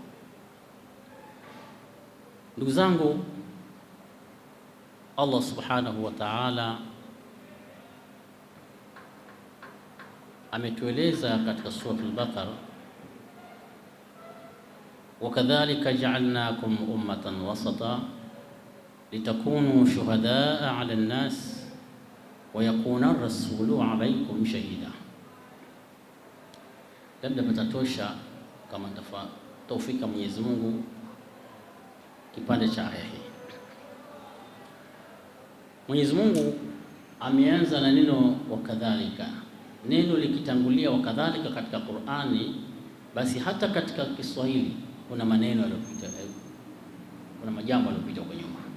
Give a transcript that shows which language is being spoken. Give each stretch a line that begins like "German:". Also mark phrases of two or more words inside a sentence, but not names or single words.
Swahili: Ndugu zangu,
Arabic: الله سبحانه وتعالى
Swahili: ametueleza katika sura al-Baqara,
Arabic: وكذلك جعلناكم أمة وسطا لتكونوا شهداء على الناس ويكون الرسول عليكم شهيدا.
Swahili: Labda patatosha kama taufika Mwenyezi Mungu kipande cha aya hii. Mwenyezi Mungu ameanza na neno wakadhalika. Neno likitangulia wakadhalika katika Qur'ani, basi hata katika Kiswahili kuna maneno yaliyopita, kuna majambo yaliyopita huko nyuma.